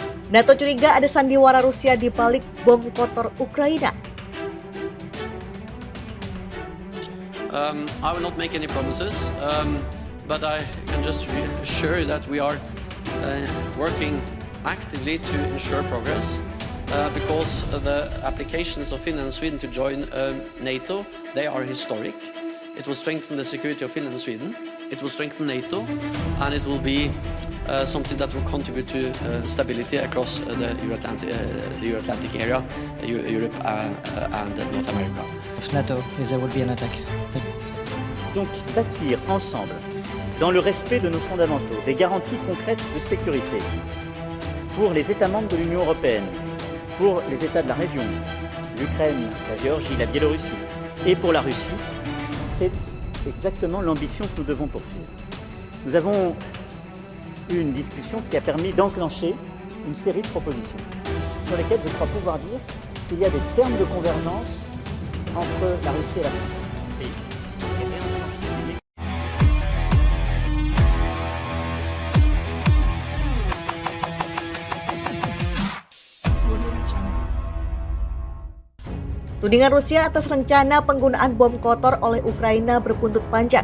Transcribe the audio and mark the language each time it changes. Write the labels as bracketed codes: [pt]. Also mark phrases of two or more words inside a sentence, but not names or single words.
[id] NATO curiga ada sandiwara Rusia di balik bom kotor Ukraina. [en] I will not make any promises, but I can just assure that we are working actively to ensure progress because the applications of Finland and Sweden to join NATO, they are historic. It will strengthen the security of Finland and Sweden. It will strengthen NATO, and it will be something that will contribute to stability across the Euro-Atlantic area, Europe and North America. Of NATO, if there would be an attack. [fr] Donc bâtir ensemble, dans le respect de nos fondamentaux, des garanties concrètes de sécurité pour les États membres de l'Union européenne, pour les États de la région, l'Ukraine, la Géorgie, la Biélorussie, et pour la Russie, c'est exactement l'ambition que nous devons poursuivre. Nous avons eu une discussion qui a permis d'enclencher une série de propositions sur lesquelles je crois pouvoir dire qu'il y a des termes de convergence entre la Russie et la France. [id] Tudingan Rusia atas rencana penggunaan bom kotor oleh Ukraina berbuntut panjang.